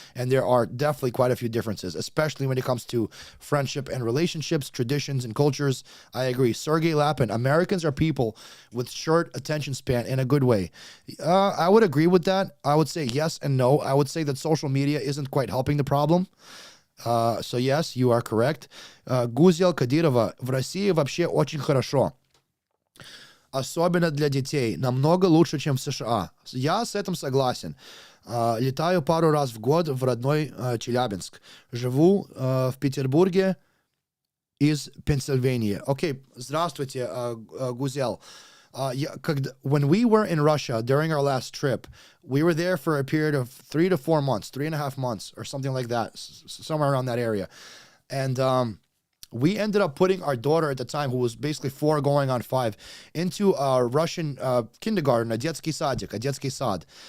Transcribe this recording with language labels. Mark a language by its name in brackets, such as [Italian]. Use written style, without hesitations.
[English] And there are definitely quite a few differences, especially when it comes to friendship and relationships, traditions and cultures. I agree. Sergey Lapin, Americans are people with short attention span in a good way. I would agree with that. I would say yes and no. I would say that social media isn't quite helping the problem. So yes, you are correct. [Russian] Гузел Кадирова, в России вообще очень хорошо. Особенно для детей. Намного лучше, чем в США. Я с этим согласен. Летаю пару раз в год в родной Челябинск. Живу в Петербурге из Пенсильвании. Окей, здравствуйте, Гузел. [English] When we were in Russia during our last trip, we were there for a period of 3 to 4 months, 3.5 months, or something like that, somewhere around that area. And we ended up putting our daughter at the time, who was basically 4 going on 5, into a Russian kindergarten, a [Russian] детский садик, [English] a [Russian] детский сад.